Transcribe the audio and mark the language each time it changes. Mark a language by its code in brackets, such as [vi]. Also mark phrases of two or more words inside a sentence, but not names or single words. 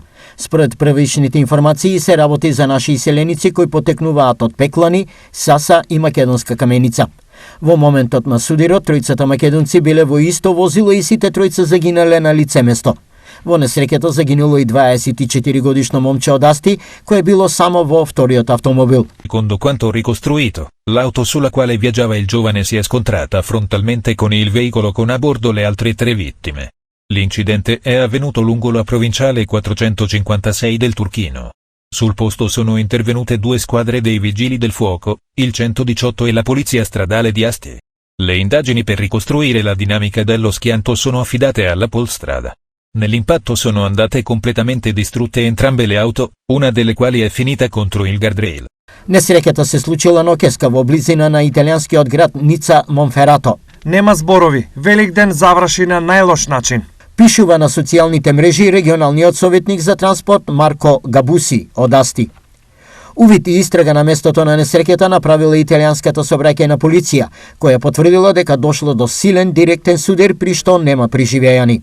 [mk] Според првичните информации се работи за наши иселеници кои потекнуваат од Пеклани, Саса и Македонска Каменица. Во моментот на сударот, тројцата македонци биле во исто возило и сите тројца загинале на лице место. Во несреќата загинуло и 24 годишно момче од Асти, кое било само во вториот автомобил. [it] Secondo quanto ricostruito, l'auto sulla quale viaggiava il giovane si è scontrata frontalmente con il veicolo con a bordo le altre 3 vittime. L'incidente è avvenuto lungo la provinciale 456 del Turchino. Sul posto sono intervenute 2 squadre dei vigili del fuoco, il 118 e la polizia stradale di Asti. Le indagini per ricostruire la dinamica dello schianto sono affidate alla Polstrada. Nell'impatto sono andate completamente distrutte entrambe le auto, una delle quali è finita contro il guardrail. [mk] Несреќата се случила ноќеска во близина на италијанскиот град Ница Монферато. Нема зборови, Великден заврши на најлош начин. Пишува на социјалните мрежи регионалниот советник за транспорт Марко Габуси од Асти. Увид и истрага на местото на несреќата направила италијанската сообраќајна полиција, која потврдила дека дошло до силен директен судар при што нема преживеани.